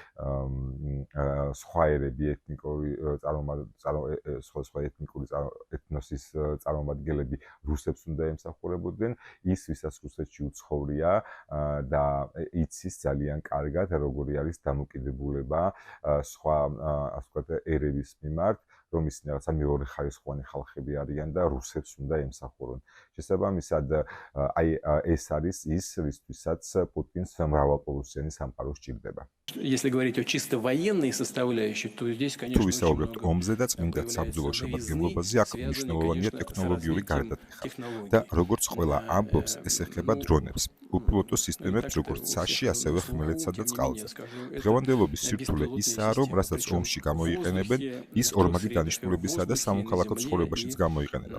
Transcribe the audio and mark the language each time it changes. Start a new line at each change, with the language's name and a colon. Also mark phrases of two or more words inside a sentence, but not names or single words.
Georgian: სხვა ერები, ეთნიკური სხვა ეთნიკური ეთნოსის წარმომადგენლები რუსებს უნდა ემსახურებოდნენ, ის ვისაც რუსეთში უცხოვრია და იცის ძალიან კარგად, როგორი არის დამოკიდებულება სხვა ასე ვთქვათ ერების მიმართ, რომ ისინი რაღაცა მეორე ხარისხოვანი ხალხები არიან და რუსებს უნდა ემსახურონ. შესაბამისად, აი ეს არის ის, რისთვისაც პუტინს მრავალპოლუსიანი სამყარო სჭირდება.
Russian: Если говорить о чисто военной составляющей, то здесь,
Georgian: თუ
Russian: конечно,
Georgian: ვისაუბრებთ ომზე და წმინდა საბრძოლო შემადგენლობაზე, აქ მნიშვნელოვანია ტექნოლოგიური გარდატეხა. და როგორც ყველა ამბობს, ეს ეხება დრონებს, უპილოტო სისტემებს როგორც ცაში, ასევე ხმელეთსა და წყალზე. დღევანდელობის სირთულე ისაა, რომ რასაც ომში გამოიყენებენ, ის ორმაგი დანიშნულებისა და სამოქალაქო ცხოვრებაშიც გამოიყენება.